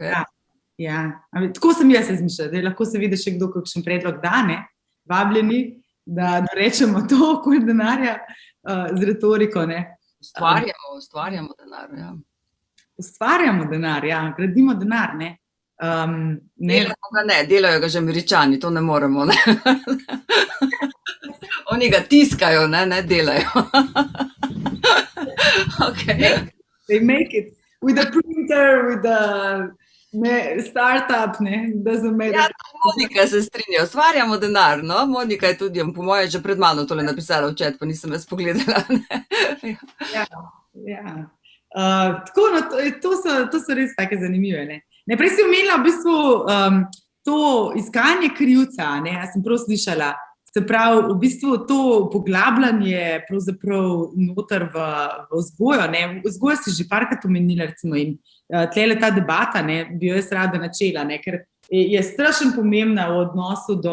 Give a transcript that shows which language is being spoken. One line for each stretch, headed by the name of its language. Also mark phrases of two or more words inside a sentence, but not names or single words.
Slovenian: Ja, tako sem jaz razmišljala, da lahko se vidi še kdo kakšen predlog da, ne, vabljeni, da rečemo to okoli denarja z retoriko, ne. Ustvarjamo denar, ja. Ustvarjamo denar, ja, gradimo denar, ne. Delajo ga že Američani, to ne moremo, ne. Oni ga tiskajo, ne delajo. Ok.
English: They make it with a printer, with a startup, ne, doesn't matter.
Slovenian: Ja, Monika se strinja, ustvarjamo denar, no, Monika je tudi, po moje, že pred mano tole napisala v chat, pa nisem jaz pogledala, ne. Ja. Tako, no, to so res take zanimive, ne. Najprej si omenila v bistvu to iskanje krivca, ne, jaz sem prav slišala, se pravi, v bistvu to poglabljanje pravzaprav noter v vzgojo, ne, vzgojo si že parkrat omenila, recimo, in tlele ta debata, ne, bi jo jaz rada načela, ne, ker je strašno pomembna v odnosu